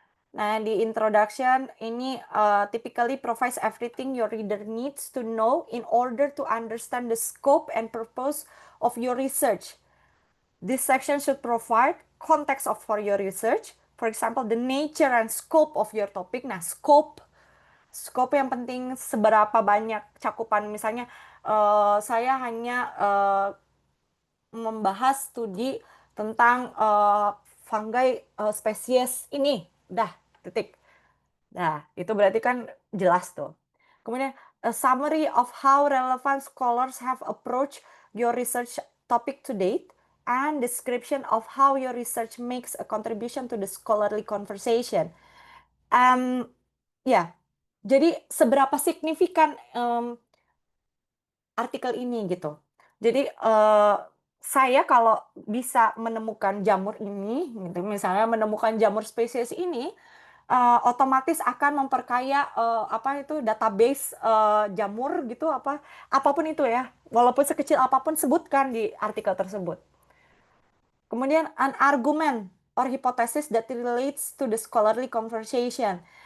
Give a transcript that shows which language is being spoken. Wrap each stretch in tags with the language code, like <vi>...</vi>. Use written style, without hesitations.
<id>Nah, di</id> <en>introduction</en> <id>ini</id> <en>typically provides everything your reader needs to know in order to understand the scope and purpose of your research. This section should provide context for your research. For example, the nature and scope of your topic.</en> <id>Nah, scope yang penting seberapa banyak cakupan. Misalnya, saya hanya membahas studi tentang fungi spesies ini. Dah, titik. Nah, itu berarti kan jelas tuh. Kemudian,</id> <en>a summary of how relevant scholars have approached your research topic to date, and description of how your research makes a contribution to the scholarly conversation.</en> <id>Ya, jadi seberapa signifikan artikel ini gitu. Jadi saya kalau bisa menemukan jamur ini, gitu, misalnya menemukan jamur spesies ini, otomatis akan memperkaya apa itu database jamur gitu apa apapun itu ya, walaupun sekecil apapun sebutkan di artikel tersebut. Kemudian</id> <en>an argument or hypothesis that relates to the scholarly conversation.</en>